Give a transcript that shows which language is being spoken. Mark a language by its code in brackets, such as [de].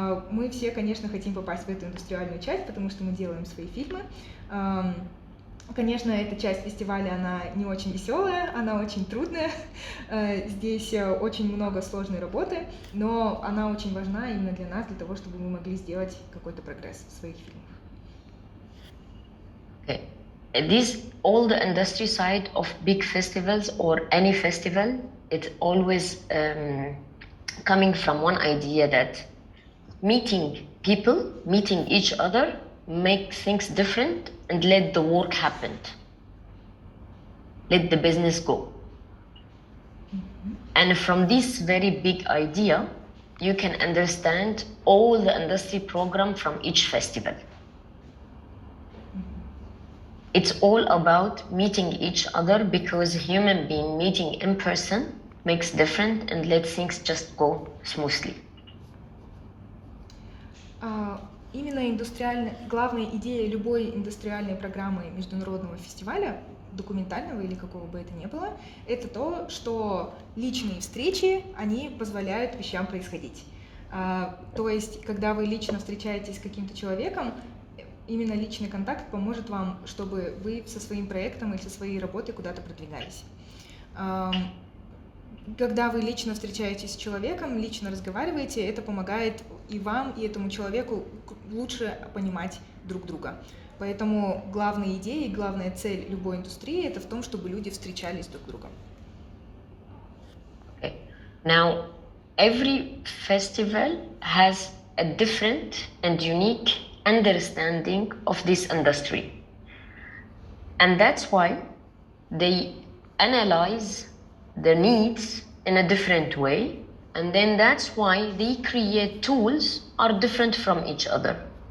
[ru] Мы все, конечно, хотим попасть в эту индустриальную часть, потому что мы делаем свои фильмы. Конечно, эта часть фестиваля, она не очень веселая, она очень трудная. Здесь очень много сложной работы, но она очень важна именно для нас, для того, чтобы мы могли сделать какой-то прогресс в своих фильмах. [en] Okay. This all the industry side of big festivals or any festival, it's always coming from one idea that meeting people, meeting each other, make things different and let the work happen. Let the business go. And from this very big idea, you can understand all the industry program from each festival. It's all about meeting each other because human being meeting in person makes different and let things just go smoothly. [ru] Именно главная идея любой индустриальной программы международного фестиваля, документального или какого бы это ни было, это то, что личные встречи, они позволяют вещам происходить. То есть, когда вы лично встречаетесь с каким-то человеком, именно личный контакт поможет вам, чтобы вы со своим проектом или со своей работой куда-то продвигались. Когда вы лично встречаетесь с человеком, лично разговариваете, это помогает и вам, и этому человеку лучше понимать друг друга. Поэтому главная идея и главная цель любой индустрии — это в том, чтобы люди встречались друг с другом. [en] Okay. Now, every festival has a different and unique understanding of this industry. And that's why they analyze the needs in a different way, and then that's why they create tools are different from each other.